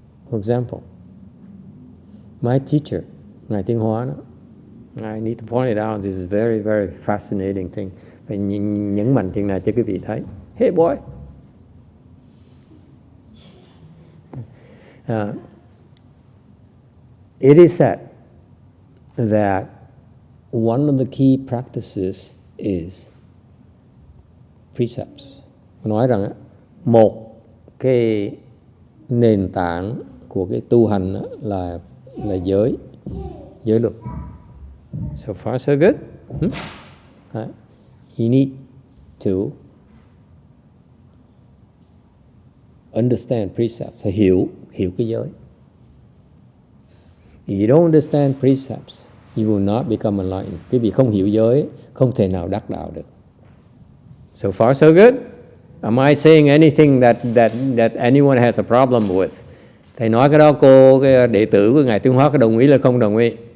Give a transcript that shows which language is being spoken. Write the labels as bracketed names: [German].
[English] For example, my teacher, Ngài Tiên Hóa đó, I need to point it out. This is a very, very fascinating thing. [Vietnamese] Phải nhấn mạnh chuyện này cho quý vị thấy. [English] Hey boy! It is said that one of the key practices is precepts. [Vietnamese] Nói rằng một cái nền tảng của cái tu hành là giới luật. [English] So far so good. You need to understand precepts, [Vietnamese] phải hiểu cái giới. [English] If you don't understand precepts, you will not become enlightened. [Vietnamese] Quý vị không hiểu giới, không thể nào đắc đạo được. [English] So far, so good. Am I saying anything that anyone has a problem with? [Vietnamese] Thầy nói cái đó cái đệ tử của Ngài Tuyên Hóa có đồng ý là không đồng ý?